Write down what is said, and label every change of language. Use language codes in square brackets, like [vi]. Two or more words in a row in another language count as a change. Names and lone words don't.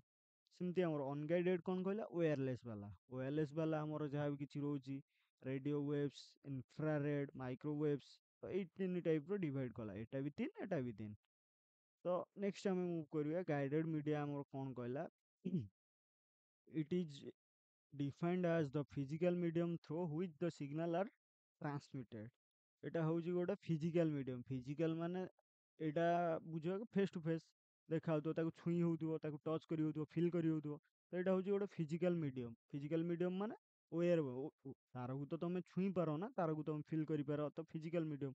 [or] ସେମିତି ଆମର ଅନଗାଇଡେଡ କ'ଣ କହିଲା, ୱେୟାରଲେସ୍ ବାଲା। ୱେୟାରଲେସ୍ ବାଲା ଆମର ଯାହା ବି କିଛି ରହୁଛି [en] radio waves, [or] ଇନଫ୍ରାରେଡ୍, ମାଇକ୍ରୋୱେଭ୍ସ, ତ ଏଇ ତିନି ଟାଇପ୍ର ଡିଭାଇଡ୍ କଲା। ଏଟା ବି ତିନି, ଏଟା ବି ତିନି। ତ ନେକ୍ସଟ ଆମେ ମୁଭ୍ କରିବା [en] guided media [or] ଆମର କ'ଣ କହିଲା, [en] it is defined as the physical medium through which the signal are transmitted। [or] এটা ହଉଛି ଗୋଟେ [en] physical medium. [or] ଫିଜିକାଲ ମାନେ ଏଇଟା ବୁଝିବାକୁ [en] face to face [or] ଦେଖା ହଉଥିବ, ତାକୁ ଛୁଇଁ ହଉଥିବ, ତାକୁ ଟଚ୍ କରି ହଉଥିବ, ଫିଲ୍ କରି ହଉଥିବ। ତ ଏଇଟା ହଉଛି ଗୋଟେ [en] physical medium. physical medium [or] ମାନେ ୱେୟାର, ତାରକୁ ତ ତମେ ଛୁଇଁ ପାର ନା, ତାରକୁ ତମେ ଫିଲ୍ କରିପାର, ତ [en] physical medium.